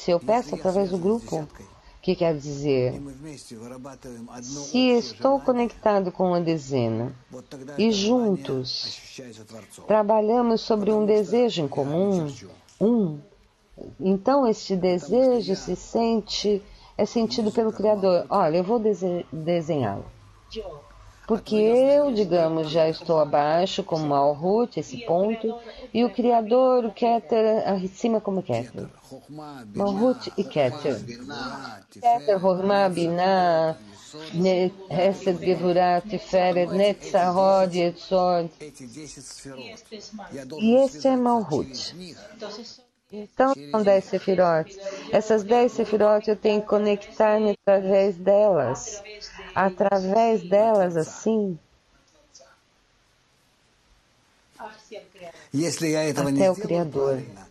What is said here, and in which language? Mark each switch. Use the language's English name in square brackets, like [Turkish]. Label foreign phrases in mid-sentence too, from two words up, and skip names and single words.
[Portuguese] Se eu peço através do grupo, o que quer dizer? Se estou conectado com uma dezena e juntos trabalhamos sobre um desejo em comum, então este desejo é sentido pelo Criador. Olha, eu vou desenhá-lo. Porque eu, digamos, já estou abaixo como Malhut, esse ponto, e o Criador, o Keter, acima como Keter. Malhut e Keter. Keter, Hormah, Binah, Hesed, Gevurah, Tiferet, Netzahod, Yetzod. E este é Malhut. Então, são 10 sefirot. Essas 10 sefirot eu tenho que conectar-me através delas. Através delas, assim, até o Criador.